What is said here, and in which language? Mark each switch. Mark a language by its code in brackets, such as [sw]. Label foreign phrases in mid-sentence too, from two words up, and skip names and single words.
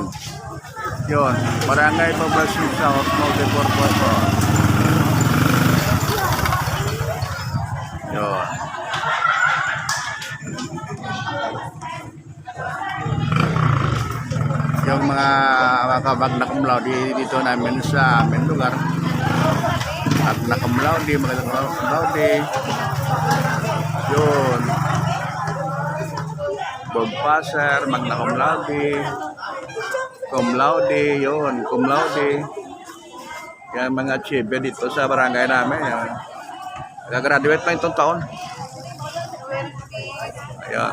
[tl] Yun. Barangay Poblacion South, Multipurpose po. Yun. Yung mga [la] magna cum laude [tl] dito namin sa aming lugar. [la] Magna cum laude, magna cum laude. Yun. Bob Passer, magna cum laude. Cum laude, yun, cum laude. [tl] Yung mga achiever dito sa barangay namin. Yan. Nag-graduate lang itong taon. Ayan.